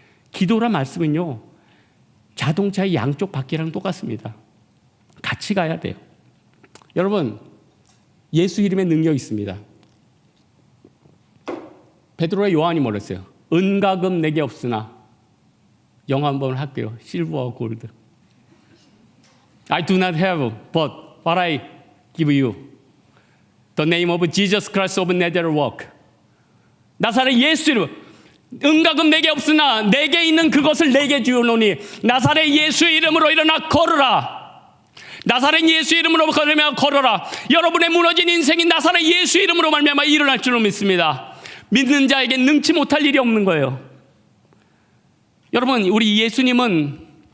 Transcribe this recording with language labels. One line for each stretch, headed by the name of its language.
Korean: 기도란 말씀은요, 자동차의 양쪽 바퀴랑 똑같습니다. 같이 가야 돼요. 여러분, 예수 이름에 능력이 있습니다. 베드로와 요한이 뭐랬어요? 은과 금 내게 없으나 영어 한번 할게요. 실버와 골드.
English: I do not have, but what I give you. The name of Jesus Christ of Nazareth.
Korean: 나사렛 예수 이름. 은과 금 내게 없으나 내게 있는 그것을 내게 주노니 나사렛 예수 이름으로 일어나 걸으라. 나사렛 예수 이름으로 걸어라. 여러분의 무너진 인생이 나사렛 예수 이름으로 말미암아 일어날 줄로 믿습니다. 믿는 자에게 능치 못할 일이 없는 거예요. 여러분, 우리 예수님은